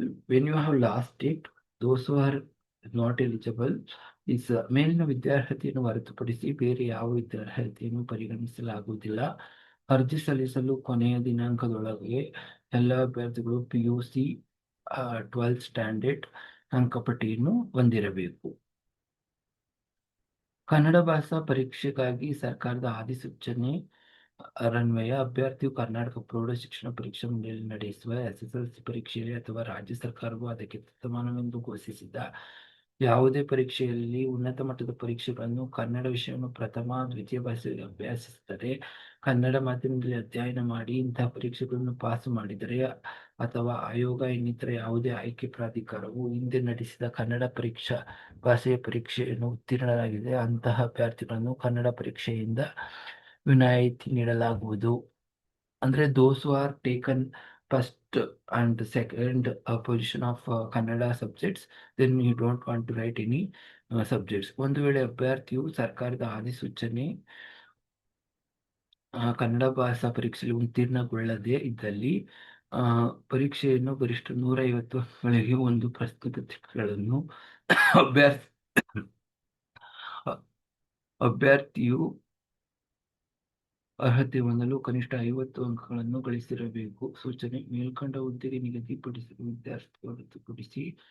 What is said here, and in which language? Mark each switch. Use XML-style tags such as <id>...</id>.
<en>When you have last date, those who are not eligible is</en> <kn>ಮೇಲಿನ ವಿದ್ಯಾರ್ಹತೆಯನ್ನು ಹೊರತುಪಡಿಸಿ ಬೇರೆ ಯಾವ ವಿದ್ಯಾರ್ಹತೆಯನ್ನು ಪರಿಗಣಿಸಲಾಗುವುದಿಲ್ಲ. ಅರ್ಜಿ ಸಲ್ಲಿಸಲು ಕೊನೆಯ ದಿನಾಂಕದೊಳಗೆ ಎಲ್ಲ ಅಭ್ಯರ್ಥಿಗಳು PUC 12th ಸ್ಟ್ಯಾಂಡರ್ಡ್ ಅಂಕಪಟ್ಟಿಯನ್ನು ಹೊಂದಿರಬೇಕು. ಕನ್ನಡ ಭಾಷಾ ಪರೀಕ್ಷೆಗಾಗಿ ಸರ್ಕಾರದ ಅಧಿಸೂಚನೆ ಅನ್ವಯ ಅಭ್ಯರ್ಥಿಯು ಕರ್ನಾಟಕ ಪ್ರೌಢ ಶಿಕ್ಷಣ ಪರೀಕ್ಷಾ ಮಂಡಳಿಯಲ್ಲಿ ನಡೆಸುವ SSLC ಪರೀಕ್ಷೆಯಲ್ಲಿ ಅಥವಾ ರಾಜ್ಯ ಸರ್ಕಾರವು ಅದಕ್ಕೆ ಸಮಾನವೆಂದು ಘೋಷಿಸಿದ ಯಾವುದೇ ಪರೀಕ್ಷೆಯಲ್ಲಿ ಉನ್ನತ ಮಟ್ಟದ ಪರೀಕ್ಷೆಗಳನ್ನು ಕನ್ನಡ ವಿಷಯವನ್ನು ಪ್ರಥಮ ದ್ವಿತೀಯ ಭಾಷೆಯಲ್ಲಿ ಅಭ್ಯಸಿಸಿದರೆ, ಕನ್ನಡ ಮಾಧ್ಯಮದಲ್ಲಿ ಅಧ್ಯಯನ ಮಾಡಿ ಇಂತಹ ಪರೀಕ್ಷೆಗಳನ್ನು ಪಾಸು ಮಾಡಿದರೆ ಅಥವಾ ಆಯೋಗ ಇನ್ನಿತರ ಯಾವುದೇ ಆಯ್ಕೆ ಪ್ರಾಧಿಕಾರವು ಹಿಂದೆ ನಡೆಸಿದ ಕನ್ನಡ ಭಾಷೆಯ ಪರೀಕ್ಷೆಯನ್ನು ಉತ್ತೀರ್ಣರಾಗಿದೆ ಅಂತಹ ಅಭ್ಯರ್ಥಿಗಳನ್ನು ಕನ್ನಡ ಪರೀಕ್ಷೆಯಿಂದ ವಿನಾಯಿತಿ ನೀಡಲಾಗುವುದು.</kn> <en>ಅಂದ್ರೆ those who are taken first and second position of Kannada subjects, then you don't want to write any subjects.</en> <kn>ಒಂದು ವೇಳೆ ಅಭ್ಯರ್ಥಿಯು ಸರ್ಕಾರದ ಅಧಿಸೂಚನೆ ಕನ್ನಡ ಭಾಷಾ ಪರೀಕ್ಷೆಯಲ್ಲಿ ಉತ್ತೀರ್ಣಗೊಳ್ಳದೇ ಇದ್ದಲ್ಲಿ ಪರೀಕ್ಷೆಯನ್ನು ಗರಿಷ್ಠ 150 ಅಂಕಗಳಿಗೆ ಒಂದು ಪ್ರಶ್ನೆ ಪತ್ರಿಕೆಗಳನ್ನು ಅಭ್ಯರ್ಥಿಯು ಅರ್ಹತೆ ಹೊಂದಲು ಕನಿಷ್ಠ 50 ಅಂಕಗಳನ್ನು ಗಳಿಸಿರಬೇಕು. ಸೂಚನೆ: ಮೇಲ್ಕಂಡ ಹುದ್ದೆಗೆ ನಿಗದಿಪಡಿಸಿದ ವಿದ್ಯಾರ್ಥಿ ಹೊರತುಪಡಿಸಿ</kn>